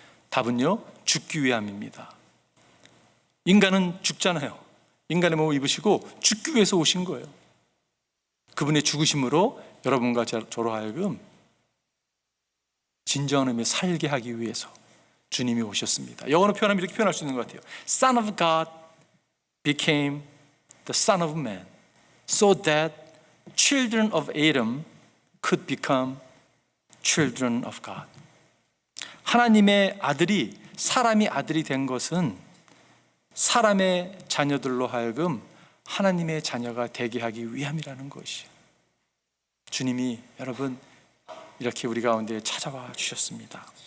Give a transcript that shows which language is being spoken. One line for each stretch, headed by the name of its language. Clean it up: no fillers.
Korean: 답은요, 죽기 위함입니다. 인간은 죽잖아요. 인간의 몸을 입으시고 죽기 위해서 오신 거예요. 그분의 죽으심으로 여러분과 저로 하여금 진정한 의미의 살게 하기 위해서 주님이 오셨습니다. 영어로 표현하면 이렇게 표현할 수 있는 것 같아요.
English: Son of God became the Son of Man so that children of Adam could become children of God.
Korean: 하나님의 아들이 사람이 아들이 된 것은 사람의 자녀들로 하여금 하나님의 자녀가 되게 하기 위함이라는 것이에요. 주님이 여러분 이렇게 우리 가운데 찾아와 주셨습니다.